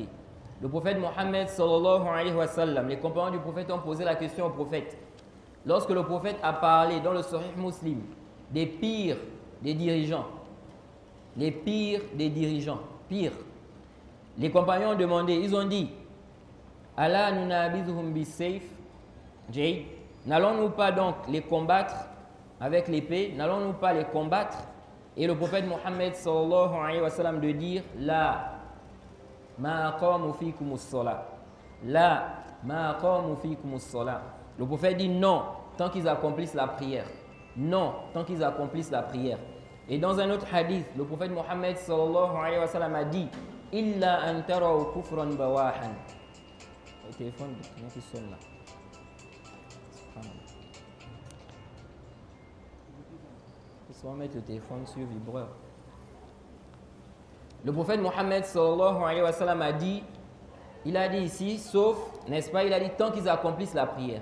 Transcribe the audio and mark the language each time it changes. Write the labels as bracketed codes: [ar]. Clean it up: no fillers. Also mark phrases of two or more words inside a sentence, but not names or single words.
[fr] Le prophète Mohammed [ar] صلى الله عليه وسلم, [fr] les compagnons du prophète ont posé la question au prophète. Lorsque le prophète a parlé dans le Sahih Muslim des pires des dirigeants, les pires des dirigeants, pire. Les compagnons ont demandé, ils ont dit, [ar] الله ننابذهم بالسيف, [fr] n'allons-nous pas donc les combattre avec l'épée, n'allons-nous pas les combattre? Et le prophète Mohammed [ar] صلى الله عليه وسلم [fr] de dire, [ar] لا ما أقاموا فيكم الصلاة، لا ما أقاموا فيكم الصلاة. [fr] Le prophète dit non, tant qu'ils accomplissent la prière. Non, tant qu'ils accomplissent la prière. Et dans un autre hadith, le prophète Mohammed [ar] صلى الله عليه وسلم [fr] a dit, [ar] إلا أن تروا كفرا بواحا. [fr] Le téléphone qui sonne là. Il faut mettre le téléphone sur vibreur. Le prophète Mohammed [ar] صلى الله عليه وسلم [fr] a dit, il a dit ici, sauf, n'est-ce pas, il a dit tant qu'ils accomplissent la prière.